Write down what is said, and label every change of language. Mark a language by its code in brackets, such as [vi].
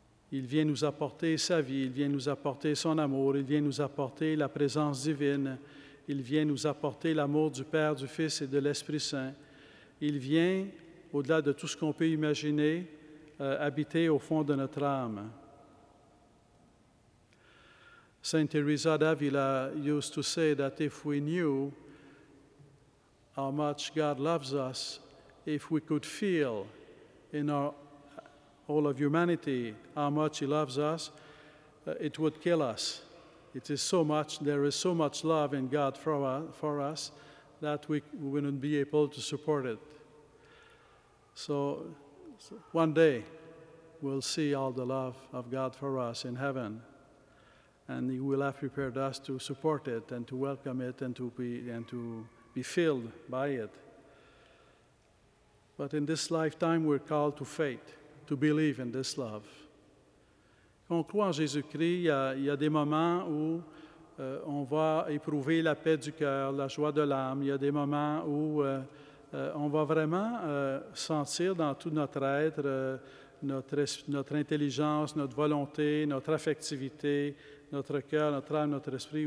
[fr] Il vient nous apporter sa vie, il vient nous apporter son amour, il vient nous apporter la présence divine, il vient nous apporter l'amour du Père, du Fils et de l'Esprit Saint. Il vient, au-delà de tout ce qu'on peut imaginer, habiter au fond de notre âme. [en] Saint Teresa d'Avila used to say that if we knew how much God loves us, if we could feel in all of humanity how much He loves us, it would kill us. There is so much love in God for us that we wouldn't be able to support it. So one day we'll see all the love of God for us in heaven, and He will have prepared us to support it and to welcome it and to be filled by it. But in this lifetime, we're called to faith, to believe in this love. [fr] Quand on croit en Jésus-Christ, il y a des moments où on va éprouver la paix du cœur, la joie de l'âme. Il y a des moments où on va vraiment sentir dans tout notre être, notre intelligence, notre volonté, notre affectivité, notre cœur, notre âme, notre esprit.